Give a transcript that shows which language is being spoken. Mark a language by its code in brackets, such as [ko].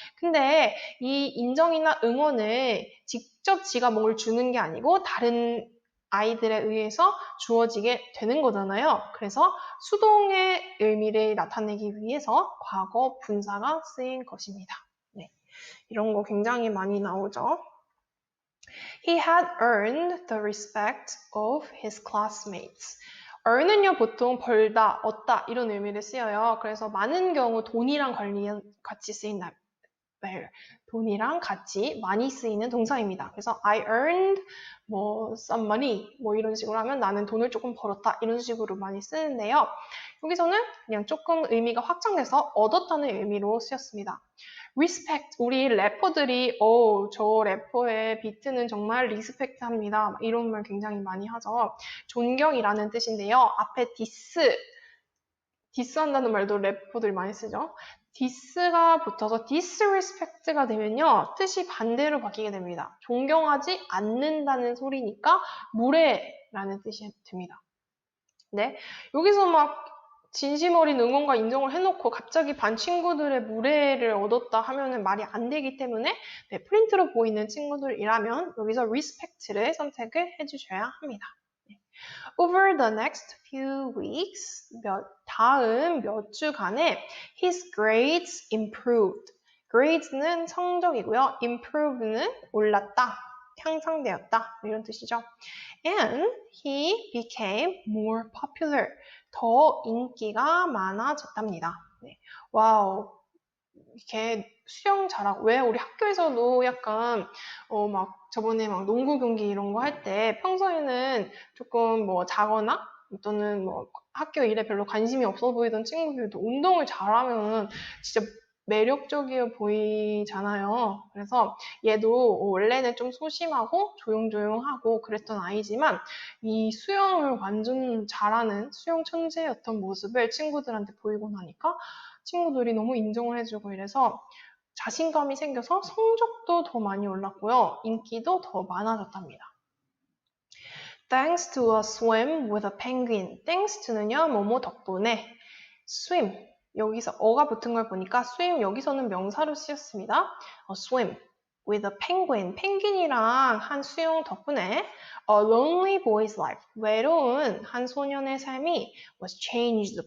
[ko] 근데 이 인정이나 응원을 직접 지가 뭘 주는 게 아니고 다른 아이들에 의해서 주어지게 되는 거잖아요. 그래서 수동의 의미를 나타내기 위해서 과거 분사가 쓰인 것입니다. 네, 이런 거 굉장히 많이 나오죠. [en] He had earned the respect of his classmates. [ko] earn은요, 보통 벌다, 얻다 이런 의미를 쓰여요. 그래서 많은 경우 돈이랑 같이 쓰인 돈이랑 같이 많이 쓰이는 동사입니다. 그래서 [en] I earned some money [ko] 이런 식으로 하면 나는 돈을 조금 벌었다 이런 식으로 많이 쓰는데요. 여기서는 그냥 조금 의미가 확장돼서 얻었다는 의미로 쓰였습니다. respect, 우리 래퍼들이 저 래퍼의 비트는 정말 리스펙트합니다. 이런 말 굉장히 많이 하죠. 존경이라는 뜻인데요. 앞에 디스한다는 말도 래퍼들이 많이 쓰죠. 디스가 붙어서 disrespect가 되면요. 뜻이 반대로 바뀌게 됩니다. 존경하지 않는다는 소리니까 무례라는 뜻이 됩니다. 네, 여기서 막 진심 어린 응원과 인정을 해놓고 갑자기 반 친구들의 무례를 얻었다 하면은 말이 안 되기 때문에 프린트로 보이는 친구들이라면 여기서 respect를 선택을 해주셔야 합니다. [en] Over the next few weeks, [ko] 다음 몇 주간에 [en] his grades improved. [ko] grades는 성적이고요. improve는 올랐다, 향상되었다 이런 뜻이죠. [en] And he became more popular. [ko] 더 인기가 많아졌답니다. 네. 와우. 이렇게 수영 잘하고 왜 우리 학교에서도 약간 저번에 농구 경기 이런 거 할 때 평소에는 조금 자거나 또는 뭐 학교 일에 별로 관심이 없어 보이던 친구들도 운동을 잘하면 진짜 매력적이어 보이잖아요. 그래서 얘도 원래는 좀 소심하고 조용조용하고 그랬던 아이지만 이 수영을 완전 잘하는 수영 천재였던 모습을 친구들한테 보이고 나니까 친구들이 너무 인정을 해주고 이래서 자신감이 생겨서 성적도 더 많이 올랐고요. 인기도 더 많아졌답니다. [en] Thanks to a swim with a penguin. [ko] Thanks to는요, 뭐뭐 덕분에. [en] swim. [ko] 여기서 어가 붙은 걸 보니까 swim 여기서는 명사로 쓰였습니다. [en] A swim with a penguin. [ko] 펭귄이랑 한 수영 덕분에 [en] a lonely boy's life. [ko] 외로운 한 소년의 삶이 [en] was changed.